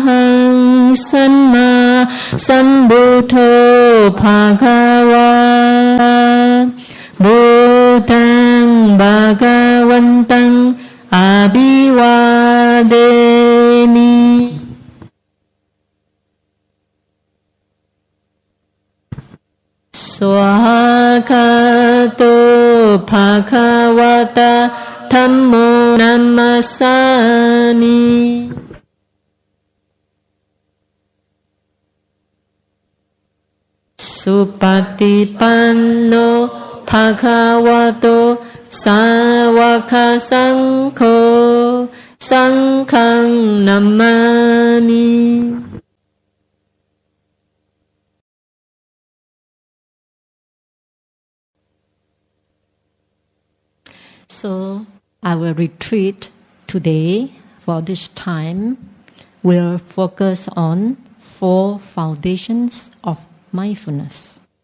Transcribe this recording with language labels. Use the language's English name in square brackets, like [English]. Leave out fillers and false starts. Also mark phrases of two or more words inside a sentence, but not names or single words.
[Pali] haṃ sammāsambuddho bhagavā buddhaṃ bhagavantaṃ abhivādemi. Swaha kato bhagavata dhammo namasami. Supatipanno bhagavato sāvaka saṅkho saṅkhaṃ namami. [English] So, our retreat today for this time will focus on 4 foundations of mindfulness.